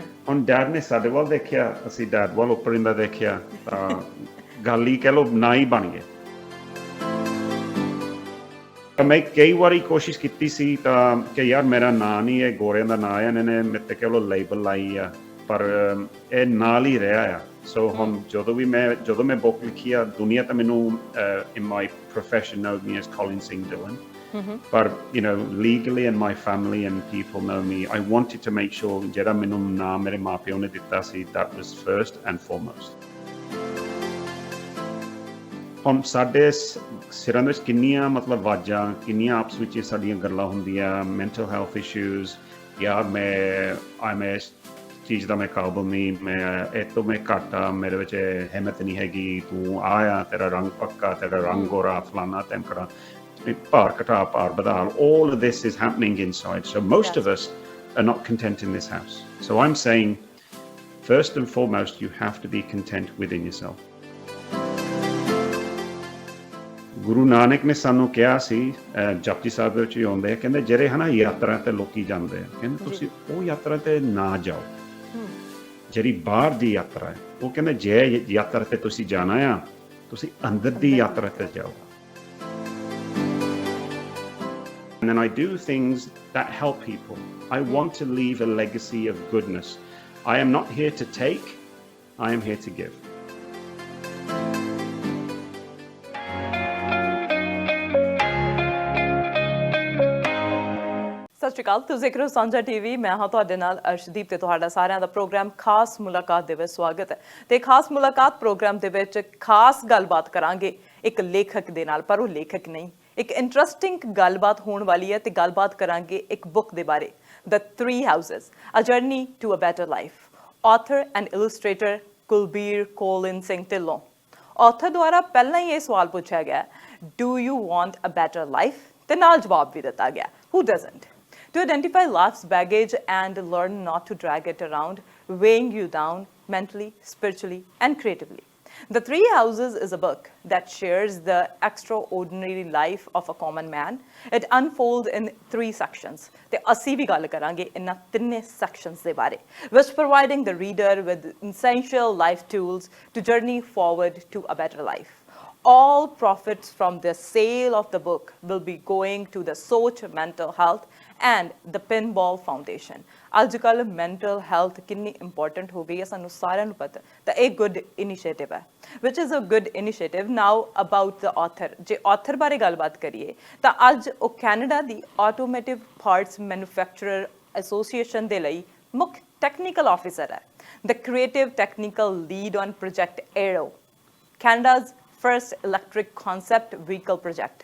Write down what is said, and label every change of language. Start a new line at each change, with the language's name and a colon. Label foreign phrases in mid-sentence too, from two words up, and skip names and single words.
Punjabi: ਹੁਣ ਡੈਡ ਨੇ ਸਾਡੇ ਵੱਲ ਦੇਖਿਆ, ਅਸੀਂ ਡੈਡ ਵੱਲ ਉੱਪਰਿੰਦਾ ਦੇਖਿਆ, ਤਾਂ ਗੱਲ ਹੀ ਕਹਿ ਲਓ ਨਾਂ ਹੀ ਬਣ ਗਿਆ। ਮੈਂ ਕਈ ਵਾਰੀ ਕੋਸ਼ਿਸ਼ ਕੀਤੀ ਸੀ ਤਾਂ ਕਿ ਯਾਰ ਮੇਰਾ ਨਾਂ ਨਹੀਂ, ਇਹ ਗੋਰਿਆਂ ਦਾ ਨਾਂ ਆ, ਇਹਨਾਂ ਨੇ ਮੇਰੇ 'ਤੇ ਕਹਿ ਲਓ ਲੇਬਲ ਲਾਈ ਆ, ਪਰ ਇਹ ਨਾਲ ਹੀ ਰਿਹਾ ਆ। ਸੋ ਹੁਣ ਜਦੋਂ ਮੈਂ ਬੁੱਕ ਲਿਖੀ ਆ, ਦੁਨੀਆ ਤਾਂ ਮੈਨੂੰ
English: in my profession knows me as Colin Singh Dhillon, but you know, legally and my family and people know me. I wanted to make sure
Punjabi: ਜਿਹੜਾ ਮੈਨੂੰ ਨਾਮ ਮੇਰੇ ਮਾਪਿਓ ਨੇ ਦਿੱਤਾ ਸੀ,
English: that was first and foremost.
Punjabi: ਹੁਣ ਸਾਡੇ ਸਿਰਾਂ ਵਿੱਚ ਕਿੰਨੀਆਂ ਮਤਲਬ ਆਵਾਜ਼ਾਂ, ਕਿੰਨੀਆਂ ਆਪਸ ਵਿੱਚ ਸਾਡੀਆਂ ਗੱਲਾਂ ਹੁੰਦੀਆਂ,
English: mental health issues,
Punjabi: ਯਾਰ ਮੈਂ ਇਸ ਚੀਜ਼ ਦਾ ਮੈਂ ਕਾਬਲ ਨਹੀਂ, ਇਹ ਤੋਂ ਮੈਂ ਘੱਟ ਆ, ਮੇਰੇ ਵਿੱਚ ਹਿੰਮਤ ਨਹੀਂ ਹੈਗੀ, ਤੂੰ ਆਇਆ, ਤੇਰਾ ਰੰਗ ਪੱਕਾ, ਤੇਰਾ ਰੰਗ ਗੋਰਾ, ਫਲਾਨਾ ਧਮਕੜਾ, ਭਾਰ ਘਟਾ, ਭਾਰ ਵਧਾ,
English: all of this is happening inside. So most of us are not content in this house. So I'm saying, first and foremost, you have to be content within yourself.
Punjabi: ਗੁਰੂ ਨਾਨਕ ਨੇ ਸਾਨੂੰ ਕਿਹਾ ਸੀ, ਜਪਜੀ ਸਾਹਿਬ ਦੇ ਵਿੱਚ ਵੀ ਆਉਂਦੇ ਆ, ਕਹਿੰਦੇ ਜਿਹੜੇ ਹਨਾ ਯਾਤਰਾ ਤੇ ਲੋਕੀ ਜਾਂਦੇ ਆ, ਕਹਿੰਦੇ ਤੁਸੀਂ ਉਹ ਯਾਤਰਾ ਤੇ ਨਾ ਜਾਓ ਜਿਹੜੀ ਬਾਹਰ ਦੀ ਯਾਤਰਾ ਹੈ। ਉਹ ਕਹਿੰਦੇ ਜੇ ਯਾਤਰਾ ਤੇ ਤੁਸੀਂ ਜਾਣਾ ਆ, ਤੁਸੀਂ ਅੰਦਰ ਦੀ ਯਾਤਰਾ ਤੇ ਜਾਓ।
English: And then I do things that help people. I want to leave a legacy of goodness. I am not here to take, I am here to give.
Punjabi: ਸਤਿ ਸ਼੍ਰੀ ਅਕਾਲ, ਤੁਸੀਂ ਦੇਖ ਰਹੇ ਹੋ ਸਾਂਝਾ ਟੀਵੀ। ਮੈਂ ਹਾਂ ਤੁਹਾਡੇ ਨਾਲ ਅਰਸ਼ਦੀਪ ਤੇ ਤੁਹਾਡਾ ਸਾਰਿਆਂ ਦਾ ਪ੍ਰੋਗਰਾਮ ਖਾਸ ਮੁਲਾਕਾਤ ਦੇ ਵਿੱਚ ਸਵਾਗਤ ਹੈ। ਤੇ ਖਾਸ ਮੁਲਾਕਾਤ ਪ੍ਰੋਗਰਾਮ ਦੇ ਵਿੱਚ ਖਾਸ ਗੱਲਬਾਤ ਕਰਾਂਗੇ ਇੱਕ ਲੇਖਕ ਦੇ ਨਾਲ, ਪਰ ਉਹ ਲੇਖਕ ਨਹੀਂ, ਇੱਕ ਇੰਟਰਸਟਿੰਗ ਗੱਲਬਾਤ ਹੋਣ ਵਾਲੀ ਹੈ। ਤੇ ਗੱਲਬਾਤ ਕਰਾਂਗੇ ਇੱਕ ਬੁੱਕ ਦੇ ਬਾਰੇ, ਦ 3 ਹਾਊਸਸ, ਅ ਜਰਨੀ ਟੂ ਅ ਬੈਟਰ ਲਾਈਫ।
English: Author and illustrator Kulbir Colin Singh Dhillon.
Punjabi: ਆਥਰ ਦੁਆਰਾ ਪਹਿਲਾਂ ਹੀ ਇਹ ਸਵਾਲ ਪੁੱਛਿਆ ਗਿਆ,
English: Do you want a better life?
Punjabi: ਤੇ ਨਾਲ ਜਵਾਬ ਵੀ ਦਿੱਤਾ ਗਿਆ,
English: Who doesn't? To identify life's baggage and learn not to drag it around, weighing you down mentally, spiritually, and creatively. The 3 Houses is a book that shares the extraordinary life of a common man. It unfolds in 3 sections.
Punjabi: ਤੇ ਅਸੀਂ ਵੀ ਗੱਲ ਕਰਾਂਗੇ ਇਹਨਾਂ 3 sections ਦੇ ਬਾਰੇ,
English: which providing the reader with essential life tools to journey forward to a better life. All profits from the sale of the book will be going to the Soch Mental Health and the Pinball Foundation.
Punjabi: ਅੱਜ-ਕੱਲ੍ਹ
English: mental health
Punjabi: ਕਿੰਨੀ ਇੰਪੋਰਟੈਂਟ ਹੋ ਗਈ ਹੈ ਸਾਨੂੰ ਸਾਰਿਆਂ ਨੂੰ ਪਤਾ, ਤਾਂ ਇਹ
English: good initiative
Punjabi: ਹੈ,
English: which is a good initiative. Now about the author,
Punjabi: ਜੇ ਆਥਰ ਬਾਰੇ ਗੱਲਬਾਤ ਕਰੀਏ ਤਾਂ ਅੱਜ ਉਹ ਕੈਨੇਡਾ ਦੀ ਆਟੋਮੋਟਿਵ ਪਾਰਟਸ ਮੈਨੂਫੈਕਚਰਰ ਐਸੋਸੀਏਸ਼ਨ ਦੇ ਲਈ ਮੁੱਖ
English: technical officer ਹੈ, the creative technical lead on Project Arrow, Canada's first electric concept vehicle project.